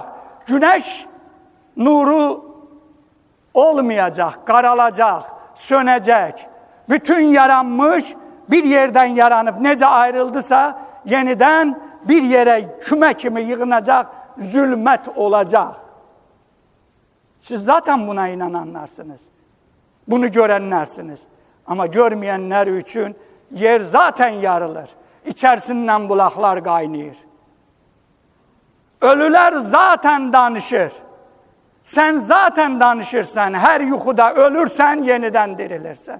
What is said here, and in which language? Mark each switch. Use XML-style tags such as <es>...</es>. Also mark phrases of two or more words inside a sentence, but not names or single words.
<az>Güneş nuru olmayacaq, qaralacaq, sönəcək. Bütün yaranmış bir yerdən yaranıb necə ayrıldısa, yenidən bir yerə küme kimi yığınacaq, zülmət olacaq. Siz zaten buna inananlarsınız. Bunu görənlərsiniz. Ama görməyənlər üçün yer zaten yarılır. İçerisinden bulaklar qaynayır. Ölüler zaten danışır. Sen zaten danışırsan, her yuxuda ölürsen, yeniden dirilirsen.</az>